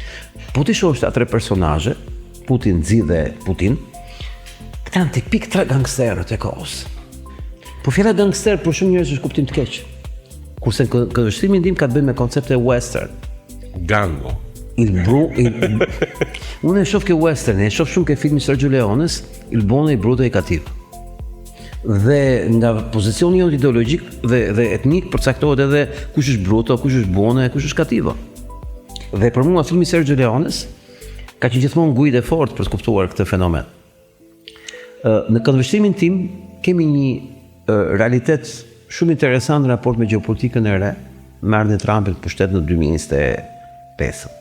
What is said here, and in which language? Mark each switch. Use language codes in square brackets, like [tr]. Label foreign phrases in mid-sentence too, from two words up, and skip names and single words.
[sq] Po ti shohësh ato tre personazhe, Putin, Xi dhe Putin, këta janë tipik tre gangsterët e kohës. Po fjala gangster për shumë njerëz është kuptim të keq. Kurse këndvështrimi tim ka të bëjë me koncepte western. Gango. Unë e shoh ke western, e shoh shumë ke filmin Sergio Leones, [it] Il buono, il brutto e il cattivo. [sq] Dhe nga pozicioni jonë ideologjik dhe etnik përcaktohet edhe kush është bruto, kush është buono e kush është cattivo. Dhe për mua filmi Sergio Leones ka qenë gjithmonë gujë e fortë për të kuptuar këtë fenomen. Në këndvështrimin tim kemi një realitet shumë interesant në raport me gjeopolitikën e re, me ardhjen e Trumpit në pushtet në 2025.